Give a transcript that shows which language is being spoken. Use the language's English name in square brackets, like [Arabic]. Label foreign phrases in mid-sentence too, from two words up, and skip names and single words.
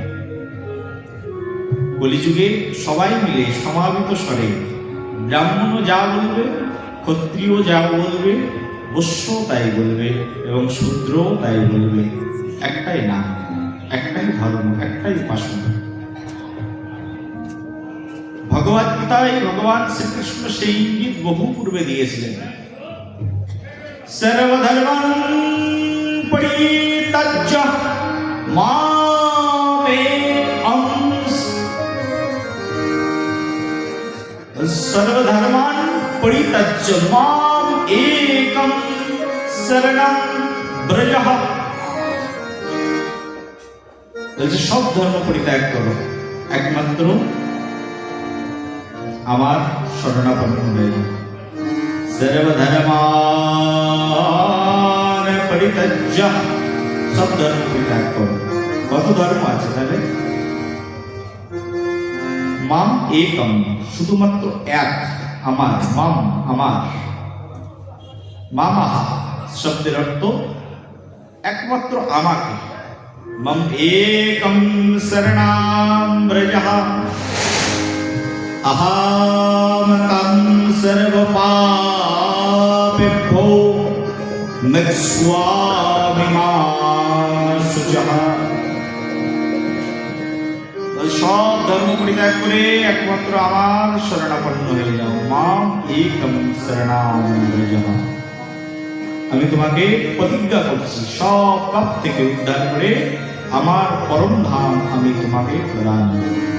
[Bangla] কলিযুগে সবাই মিলে সমাবেত স্বরে ব্রাহ্মণও যা বলবে, ক্ষত্রিয় যা বলবে, বৈশ্য তাই বলবে এবং শূদ্র তাই বলবে। একটাই নাম, একটাই ধর্ম, একটাই উপাসনা। ভগবদ গীতায় ভগবান শ্রীকৃষ্ণ সেই ইঙ্গিত বহু পূর্বে দিয়েছিলেন। [Sanskrit] সর্বধর্মান পরিত্যজ্য মামেকং, সর্বধর্মান পরিত্যজ্য মাম একং শরণং ব্রজঃ। [Bangla] সব ধর্ম পরিত্যাগ করো, একমাত্র আমার শরণাপন্ন হয়ে যাও। [Sanskrit] সর্বধর্মান পরিত্যজ্য, [Bangla] সব ধর্ম পরিত্যাগ করো। কত ধর্ম আছে তাহলে? [Sanskrit] মাম একম, [Bangla] শুধুমাত্র এক, আমার। মাম আমার, মামা শব্দের অর্থ একমাত্র আমাকে। [Sanskrit] মম একম শরণাম ব্রজঃ, अहम तम सर्वपापेभ्यो मुक्त्वामि मा शुचः। [Bangla] সব ধর্ম পরিত্যাগ করে একমাত্র আমার শরণাপন্ন হয়ে যাও। [Sanskrit] মাম একম শরণাম ব্রজঃ, [Bangla] আমি তোমাকে প্রতিজ্ঞা করছি, সব পাপ থেকে উদ্ধার করে আমার পরম ধাম আমি তোমাকে প্রদান করব।